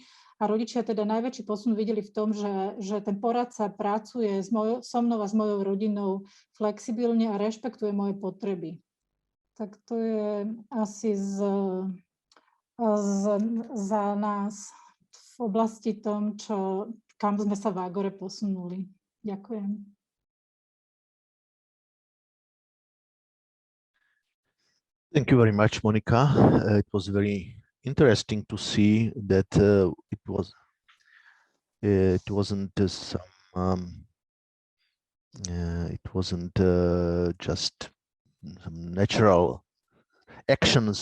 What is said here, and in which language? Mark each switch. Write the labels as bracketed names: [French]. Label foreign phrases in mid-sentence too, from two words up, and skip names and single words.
[Slovak] A rodičia teda najväčší posun videli v tom, že ten poradca pracuje so mnou a s mojou rodinou flexibilne a rešpektuje moje potreby. Tak to je asi za nás v oblasti tom, kam sme sa v Agore posunuli. Ďakujem. [English] Thank you very much, Monica. It was very interesting to see that it wasn't just some natural actions.